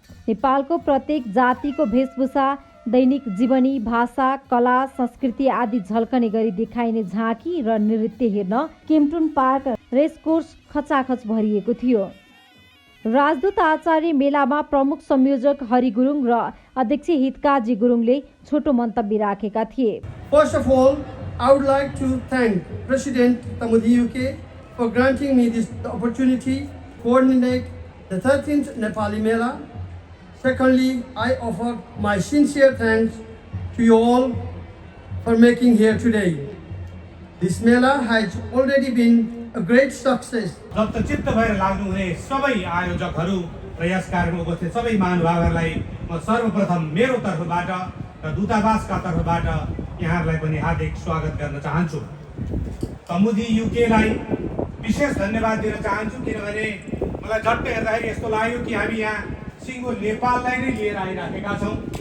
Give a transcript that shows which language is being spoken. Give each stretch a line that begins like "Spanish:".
Nepali: नेपालको प्रत्येक जातिको वेशभूषा, दैनिक जीवनी, भाषा, कला, संस्कृति आदि झल्कने गरी देखाइने झाँकी र नृत्य हेर्न केम्पटन पार्क रेसकोर्स खचाखच भरिएको थियो। राजदूत आचार्य मेलामा प्रमुख संयोजक हरि गुरुङ र अध्यक्ष हितकाजी गुरुङले छोटो मन्तव्य राखेका थिए।
English: First of all, I would like to thank President Tamudi UK for granting me this opportunity to coordinate the 13th Nepali Mela. Secondly, I offer my sincere thanks to you all for making here today. This Mela has already been a great success.
Nepali: चित्त भएर लाग्नु हुने सबै आयोजकहरू र यस कार्यक्रममा उपस्थित सबै महानुभावहरूलाई म सर्वप्रथम मेरो तर्फबाट र दूतावासका तर्फबाट यहाँहरूलाई पनि हार्दिक स्वागत गर्न चाहन्छु। तमुदी युकेलाई विशेष धन्यवाद दिन चाहन्छु किनभने मलाई झट्ट हेर्दाखेरि यस्तो लाग्यो कि हामी यहाँ सिङ्गो नेपाललाई नै लिएर आइराखेका छौँ।